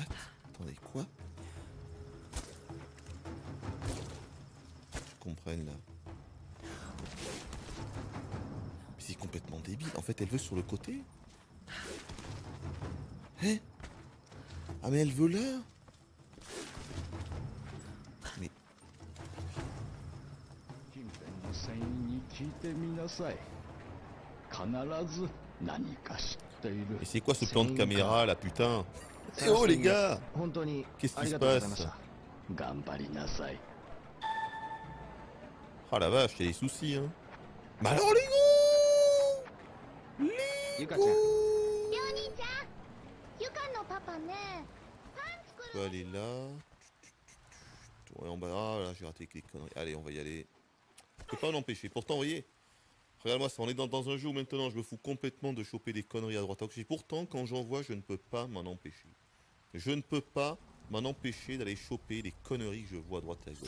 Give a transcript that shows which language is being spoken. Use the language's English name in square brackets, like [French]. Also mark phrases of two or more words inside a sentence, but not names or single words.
[French] Attendez, quoi? Je comprends là. Mais c'est complètement débile. En fait, elle veut sur le côté. Hein? Ah mais elle veut là? Mais... [Japanese] 近辺の船員に聞いてみなさい。必ず何か知っている。 [French] Mais c'est quoi ce plan de caméra là, putain? Eh oh [Japanese] 探して [French] les [Japanese] み [French] gars! [Japanese] 本当に [French] Qu'est-ce [Japanese] あ [French] qui [Japanese] り [French] se [Japanese] がとうございまし [French] passe? [Japanese] た。頑張りなさい。 [French] Ah la vache, il y a des soucis hein. Mais alors les gars! [Japanese] ゆかちゃん、りょう兄ちゃんゆかのパパねパン作 [French] On va aller là. Ouais, en bas. Ah là, j'ai raté les conneries. Allez, on va y aller. Je peux pas l'empêcher. Pourtant, vous voyez, regarde-moi ça. On est dans un jeu où maintenant je me fous complètement de choper des conneries à droite à gauche. Et pourtant, quand j'en vois, je ne peux pas m'en empêcher. Je ne peux pas m'en empêcher d'aller choper les conneries que je vois à droite et à gauche.